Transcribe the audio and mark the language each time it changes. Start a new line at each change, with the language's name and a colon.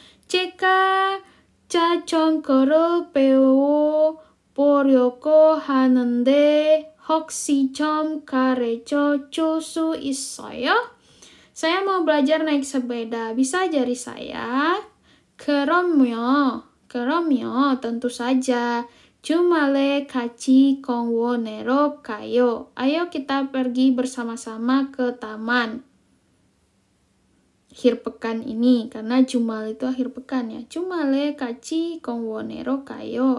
Korean: 제가 자전거를 배워보려고 하는데 혹시 좀 가르쳐 줄 수 있어요?
Indonesian: Saya mau belajar naik sepeda. Bisa ajari saya?
Korean: 그럼요, tentu saja. 주말에 같이 공원으로 가요.
Indonesian: Ayo kita pergi bersama-sama ke taman. Akhir pekan ini, karena Jumal itu akhir pekan ya.
Korean: 주말에 같이 공원으로 가요.